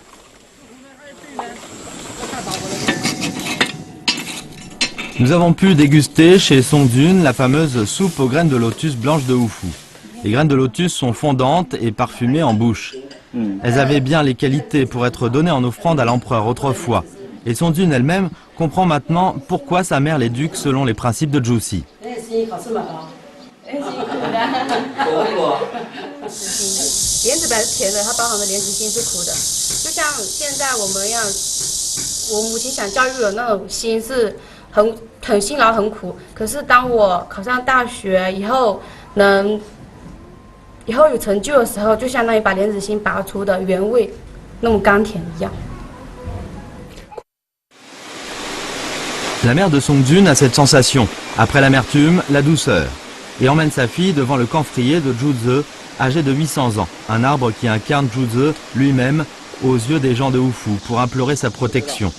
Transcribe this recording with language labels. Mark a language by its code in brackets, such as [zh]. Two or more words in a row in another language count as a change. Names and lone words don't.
[fr] Nous avons pu déguster chez Song Jun la fameuse soupe aux graines de lotus blanches de Wufu. Les graines de lotus sont fondantes et parfumées en bouche. Elles avaient bien les qualités pour être données en offrande à l'empereur autrefois. Et Song Jun elle-même comprend maintenant pourquoi sa mère l'éduque selon les principes de Juxi. [zh] 莲子本来是甜的，它包含的莲子心是苦的，就像现在我们一样，我母亲想教育我那种心是很辛劳很苦。可是当我考上大学以后，以后有成就的时候，就相当于把莲子心拔出的原味，那么甘甜一样。 [fr] La mère de Song Jun a cette sensation, après l'amertume, la douceur, et emmène sa fille devant le camphrier de Zhuze, âgé de 800 ans, un arbre qui incarne Zhuze lui-même aux yeux des gens de Wufu pour implorer sa protection.